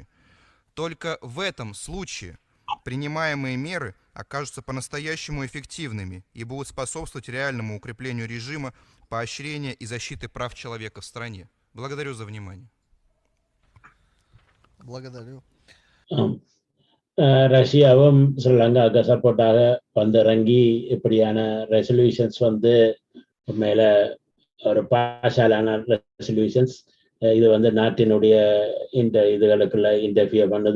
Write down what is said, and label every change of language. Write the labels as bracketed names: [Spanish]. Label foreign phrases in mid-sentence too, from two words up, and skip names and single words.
[Russian] Только в этом случае принимаемые меры окажутся по-настоящему эффективными и будут способствовать реальному укреплению режима поощрения и защиты прав человека в стране. Благодарю за внимание. Благодарю. [Tamil] ரஷ்யாவும் ஸ்ரீலங்காவுக்கு சப்போர்ட்டாக வந்திறங்கி இப்படியான ரெசல்யூஷன்ஸ் வந்து மேல ஒரு [English] partialana resolutions, [Tamil] இது வந்து நாட்டினுடைய இதுகளுக்குள்ள இன்டர்ஃபியர் பண்ணுது.